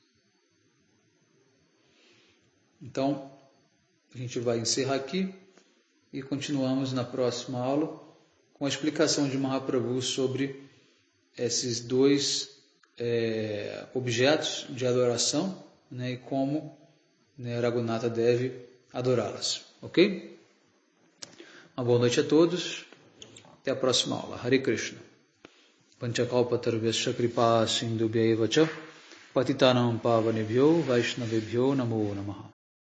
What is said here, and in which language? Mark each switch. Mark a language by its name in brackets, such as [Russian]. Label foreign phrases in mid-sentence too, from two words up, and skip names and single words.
[Portuguese] Então, a gente vai encerrar aqui e continuamos na próxima aula com a explicação de Mahaprabhu sobre esses dois objetos de adoração, né, e como, né, Raghunatha deve adorá-las. Ok? Uma boa noite a todos. Até a próxima aula. Hare Krishna. [Sanskrit] वाञ्छाकल्पतरुभ्यश्च कृपासिन्धुभ्य एव च पतितानां पावनेभ्यो वैष्णवेभ्यो नमो नमः.